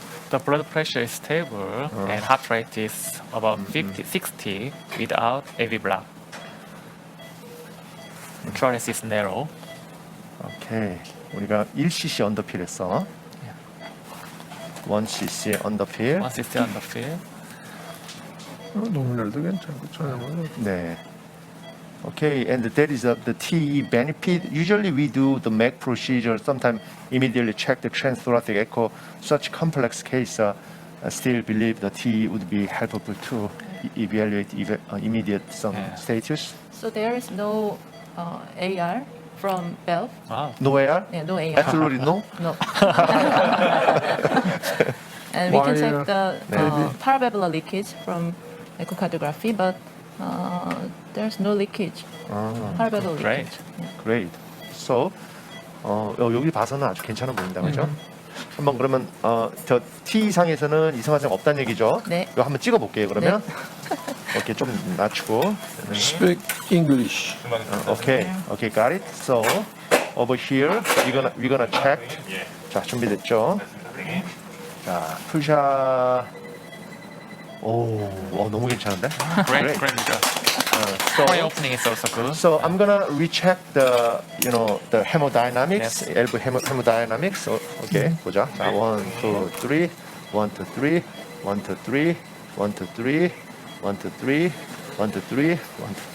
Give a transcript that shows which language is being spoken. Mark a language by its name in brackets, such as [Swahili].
[English] The blood pressure is stable and heart rate is about 50, 60 without AV block. Thorax is narrow. 오케이. [Korean] 우리가 1cc 언더필 했어. 1cc 언더필. [English] 1cc underfill. [Korean] 노미널도 괜찮고 전혀. 네. [English] Okay, and that is the TE benefit. Usually we do the MAC procedure, sometimes immediately check the transthoracic echo. Such complex case, still believe the TE would be helpful to evaluate immediate status. So there is no AR from valve? Wow. No AR? Yeah, no AR. Absolutely no? No. And we can check the paravalvular leakage from echocardiography, but there's no leakage. Paravalvular Great. leakage. Yeah. Great. [Korean] So, 여기 봐서는 아주 괜찮아 보인다, 그죠? 한번 그러면 저 T 이상에서는 이성화 쌤 없다는 얘기죠? 네. 이거 한번 찍어볼게요, 그러면. 오케이, 좀 낮추고. [English] Speak English. Okay, got it. So over here, we're gonna check. [Korean] 자, 준비됐죠? 자, 풀샷. 오, 너무 괜찮은데? [English] Great result. coronary opening is also good. So I'm gonna recheck the the hemodynamics, elbow hemodynamics. Okay, 보자. [Korean] 자, 1, 2, 3, 1, 2, 3, 1, 2, 3, 1, 2, 3, 1, 2, 3, 1, 2, 3, 1.